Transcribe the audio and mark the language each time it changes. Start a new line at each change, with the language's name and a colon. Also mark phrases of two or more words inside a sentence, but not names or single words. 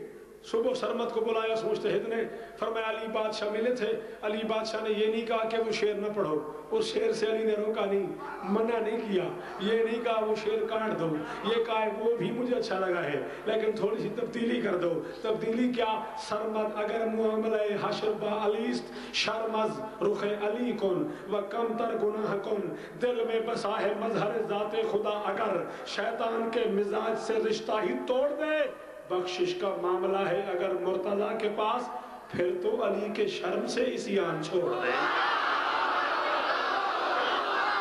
Urdu: صبح سرمد کو بلایا اس مجتہد نے. فرمایا علی بادشاہ ملے تھے. علی بادشاہ نے یہ نہیں کہا کہ وہ شعر نہ پڑھو. اس شعر سے علی نے روکا نہیں، منع نہیں کیا. یہ نہیں کہا وہ شعر کاٹ دو. یہ کہا وہ بھی مجھے اچھا لگا ہے لیکن تھوڑی سی تبدیلی کر دو. تبدیلی کیا؟
Persian: سرمد اگر معاملہ حشر با علیست، شرمز رخ علی کن و کم تر گناہ کن.
Urdu: دل میں بسا ہے مظہر ذات خدا اگر، شیطان کے مزاج سے رشتہ ہی توڑ دے. بخشش کا معاملہ ہے اگر مرتضیٰ کے پاس، پھر تو علی کے شرم سے عصیان چھوڑ دے.